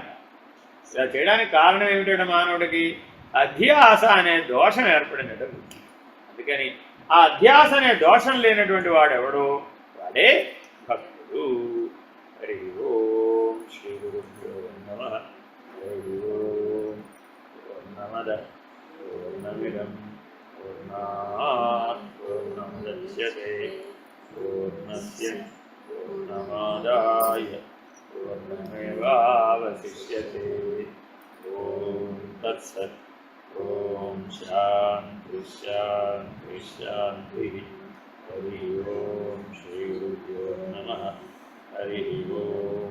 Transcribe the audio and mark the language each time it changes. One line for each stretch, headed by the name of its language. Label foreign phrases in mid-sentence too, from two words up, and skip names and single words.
Telugu: ఇలా చేయడానికి కారణం ఏమిటంటే మానవుడికి అధ్యాస అనే దోషం ఏర్పడినట్టు. అందుకని ఆ అధ్యాస అనే దోషం లేనటువంటి వాడెవడు? వాడే భక్తుడు.
Sanskrit: హరి ఓం శ్రీ గురుభ్యో నమః. హరి ఓం పూర్ణమద పూర్ణమిదం పూర్ణాత్ పూర్ణముదచ్యతే పూర్ణస్య పూర్ణమాదాయ పూర్ణమేవావశిష్యతే. ఓం తత్సత్. ఓం శాంతి శాంతి శాంతి. హరి ఓం శ్రీ గురుభ్యో నమః. హరి ఓం.